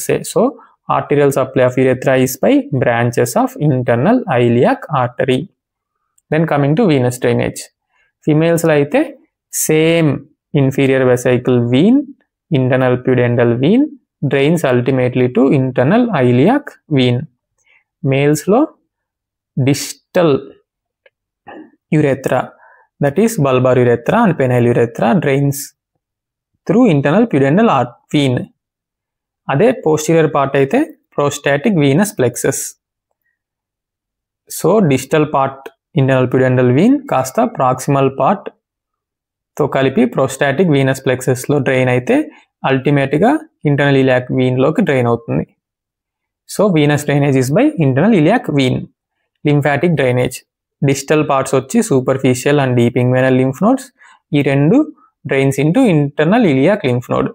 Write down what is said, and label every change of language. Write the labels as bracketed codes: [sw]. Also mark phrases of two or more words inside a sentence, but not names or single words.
[en] So arterial supply of urethra is by branches of internal iliac artery. Then coming to venous drainage. ఫిమేల్స్లో అయితే same inferior vesical vein, internal pudendal vein drains ultimately to internal iliac vein. malesలో distal urethra, that is bulbar urethra and penile urethra, drains through internal pudendal vein. అదే posterior part అయితే prostatic venous plexus. సో distal part internal pudendal vein కాస్త proximal part [te] తో కలిపి [en] prostatic venous plexus లో డ్రైన్ అయితే అల్టిమేట్ గా internal iliac vein లోకి డ్రైన్ అవుతుంది. So venous drainage is by internal iliac vein. lymphatic drainage, digital parts వచ్చి superficial and deep inguinal lymph nodes, [te] ఈ రెండు [en] drains into internal iliac lymph node.